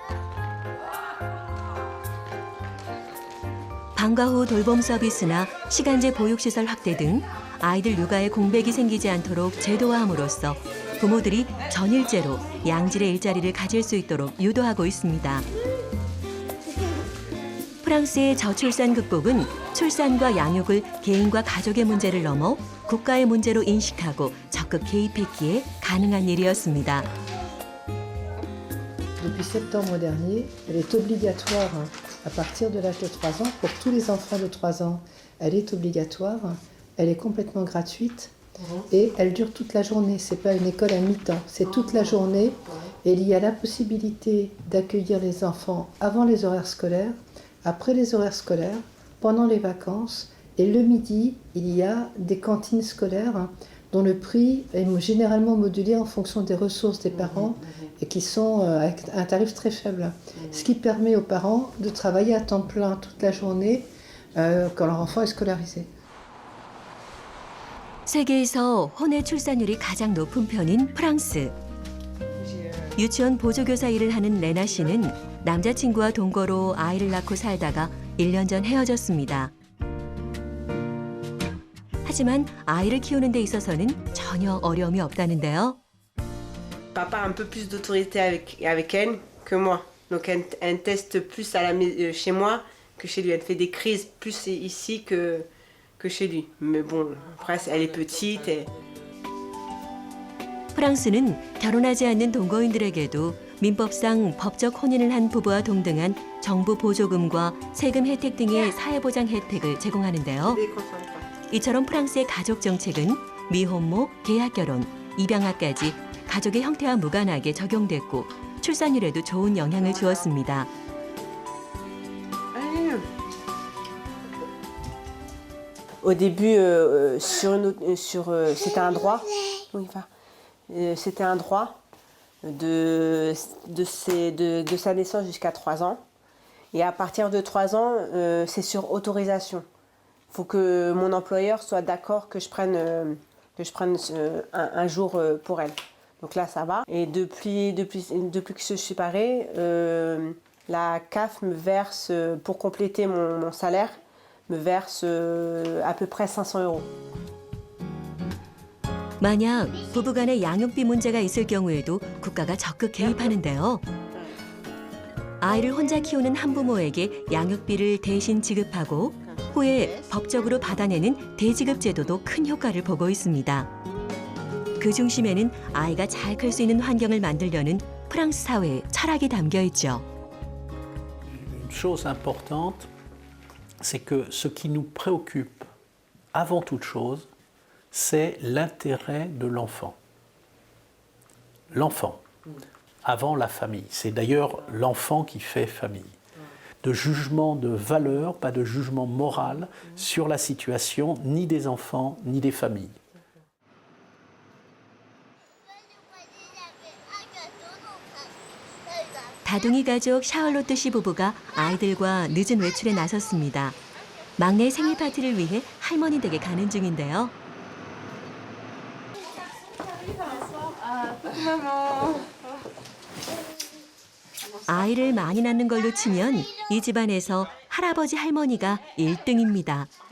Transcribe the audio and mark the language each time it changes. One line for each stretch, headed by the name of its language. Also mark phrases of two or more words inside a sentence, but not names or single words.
Korean: 방과 후 돌봄 서비스나 시간제 보육시설 확대 등 아이들 육아에 공백이 생기지 않도록 제도화함으로써 부모들이 전일제로 양질의 일자리를 가질 수 있도록 유도하고 있습니다. 프랑스의 저출산 극복은 출산과 양육을 개인과 가족의 문제를 넘어 국가의 문제로 인식하고 적극 개입했기에 가능한 일이었습니다.
French: Depuis septembre dernier, elle est obligatoire à partir de l'âge de 3 ans. Pour tous les enfants de 3 ans, elle est obligatoire. Elle est complètement gratuite et elle dure toute la journée. Ce n'est pas une école à mi-temps, c'est toute la journée. Et il y a la possibilité d'accueillir les enfants avant les horaires scolaires, après les horaires scolaires, pendant les vacances. Et le midi, il y a des cantines scolaires dont le prix est généralement modulé en fonction des ressources des parents et qui sont avec un tarif très faible. Ce qui permet aux parents de travailler à temps plein toute la journée quand leur enfant est scolarisé.
Korean: 세계에서 혼외 출산율이 가장 높은 편인 프랑스. 유치원 보조교사 일을 하는 레나 씨는 남자친구와 동거로 아이를 낳고 살다가 1년 전 헤어졌습니다. 하지만 아이를 키우는 데 있어서는 전혀 어려움이 없다는데요.
French: Papa a un peu plus d'autorité avec elle que moi. Donc elle teste plus chez moi que chez lui. Elle fait des crises plus ici que chez lui. Mais bon, après elle est petite.
Korean: 프랑스는 결혼하지 않는 동거인들에게도 민법상 법적 혼인을 한 부부와 동등한 정부 보조금과 세금 혜택 등의 사회보장 혜택을 제공하는데요. 이처럼 프랑스의 가족 정책은 미혼모, 계약결혼, 입양아까지 가족의 형태와 무관하게 적용됐고 출산율에도 좋은 영향을 주었습니다.
French: Au début, c'était un droit. C'était un droit de sa naissance jusqu'à 3 ans. Et à partir de 3 ans, c'est sur autorisation. Il faut que mon employeur soit d'accord que je prenne un jour pour elle. Donc là, ça va. Et depuis que je suis séparée, la CAF me verse, pour compléter mon salaire, me verse à peu près 500 €.
Korean: 만약 부부간의 양육비 문제가 있을 경우에도 국가가 적극 개입하는데요. 아이를 혼자 키우는 한부모에게 양육비를 대신 지급하고 후에 법적으로 받아내는 대지급 제도도 큰 효과를 보고 있습니다. 그 중심에는 아이가 잘 클 수 있는 환경을 만들려는 프랑스 사회의 철학이 담겨 있죠.
French: chose importante, c'est que ce qui nous préoccupe avant toute chose, c'est l'intérêt de l'enfant. L'enfant, avant la famille. C'est d'ailleurs l'enfant qui fait famille. De jugement de valeur, pas de jugement moral sur la situation ni des enfants ni des familles.
Korean: 다둥이 가족 샤를로트 씨 부부가 아이들과 늦은 외출에 나섰습니다. 막내 생일 파티를 위해 할머니 댁에 가는 중인데요. 아이를 많이 낳는 걸로 치면 이 집안에서 할아버지 할머니가 1등입니다.